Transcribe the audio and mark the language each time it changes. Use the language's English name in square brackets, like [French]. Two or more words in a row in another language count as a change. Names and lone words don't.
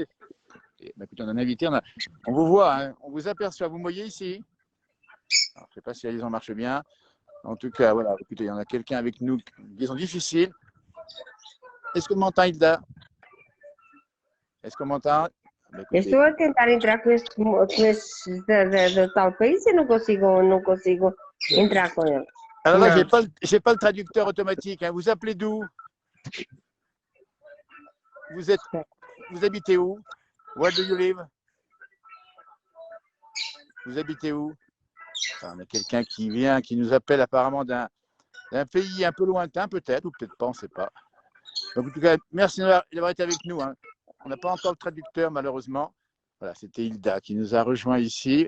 [French] Ben, écoutez, on a un invité, on vous voit, hein? On vous aperçoit. Vous me voyez ici? Alors, je ne sais pas si la liaison marche bien. En tout cas, voilà, écoutez, il y en a quelqu'un avec nous, liaison difficile. Est-ce qu'on m'entend, Hilda? Est-ce qu'on m'entend? Ben, écoutez, [Portuguese] Estou a tentar entrar com esse da tal país e não consigo entrar com ele. [French] alors là, Non. j'ai pas le traducteur automatique. Hein. Vous appelez d'où? Vous habitez où? [English] Where do you live? [French] Vous habitez où? Enfin, on a quelqu'un qui vient, qui nous appelle apparemment d'un pays un peu lointain, peut-être, ou peut-être pas, on ne sait pas. Donc, en tout cas, merci d'avoir été avec nous. Hein. On n'a pas encore le traducteur, malheureusement. Voilà, c'était Hilda qui nous a rejoint ici.